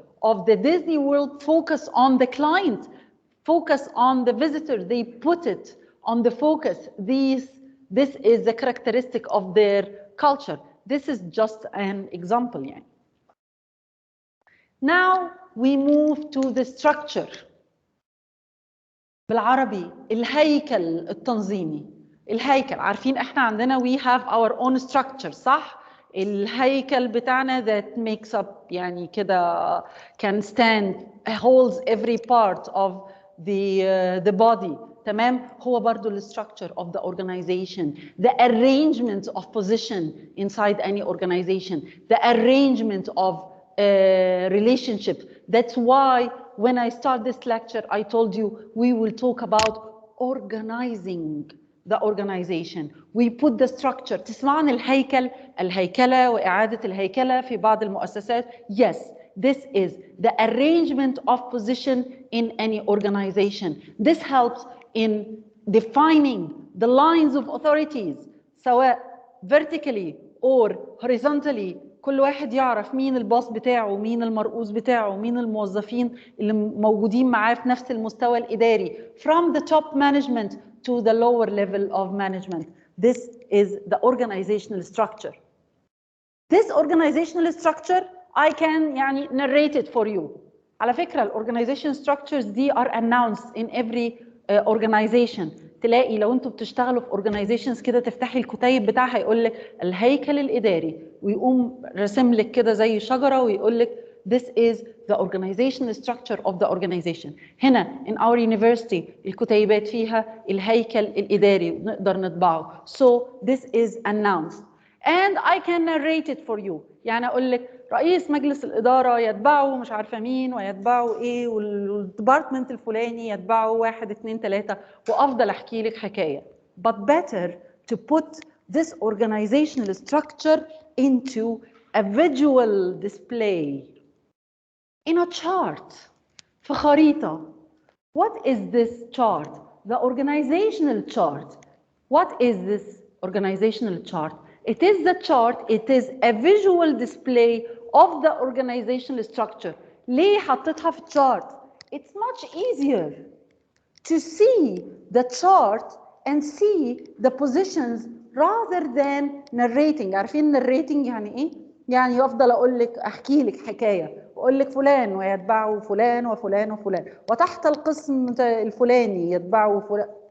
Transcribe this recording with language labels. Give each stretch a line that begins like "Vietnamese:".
English: of the Disney World focus on the client, focus on the visitor. They put it on the focus. This is the characteristic of their culture. This is just an example. يعني. Now we move to the structure.
Arabic: بالعربي الهيكل التنظيمي. الهيكل عارفين احنا عندنا
English: we have our own structure
Arabic: صح؟ الهيكل بتاعنا
English: that makes up
Arabic: يعني كده
English: can stand holds every part of the body
Arabic: تمام؟ هو برضو
English: the structure of the organization, the arrangement of position inside any organization, the arrangement of relationship. That's why when I start this lecture, I told you we will talk about organizing the organization. We put the structure.
Arabic: تسمعون الهيكلة وإعادة الهيكلة في بعض المؤسسات.
English: Yes, this is the arrangement of position in any organization. This helps in defining the lines of authorities, سواء vertically or horizontally.
Arabic: كل واحد يعرف مين الباص بتاعه، مين المرؤوس بتاعه، مين الموظفين اللي موجودين معاه في نفس المستوى الإداري.
English: From the top management to the lower level of management. This is the organizational structure. This organizational structure I can يعني narrate it for you.
Arabic: على فكرة ال
English: organization structures
Arabic: دي
English: are announced in every organization.
Arabic: تلاقي لو انتوا بتشتغلوا في organizations كده تفتحي الكتيب بتاعها يقول لك الهيكل الإداري ويقوم رسم لك كده زي شجرة ويقول لك
English: this is the organizational structure of the organization.
Arabic: هنا
English: in our university
Arabic: الكتيبات فيها الهيكل الإداري نقدر نطبعه.
English: So this is announced. And I can narrate it for you.
Arabic: يعني أقول لك رئيس مجلس الإدارة يتبعه مش عارفة مين ويتبعه إيه والديبارتمنت الفلاني يتبعه 1 2 3 وأفضل أحكي لك حكاية.
English: But better to put this organizational structure into a visual display, in a chart,
Arabic: في خريطة.
English: What is this chart? The organizational chart. What is this organizational chart? It is the chart, it is a visual display of the organizational structure.
Arabic: ليه حطيتها في chart?
English: It's much easier to see the chart and see the positions rather than narrating.
Arabic: عارفين narrating يعني ايه؟ يعني افضل اقول لك احكي لك حكايه واقول لك فلان ويتبعه فلان وفلان وفلان وتحت القسم الفلاني يتبعه فلان.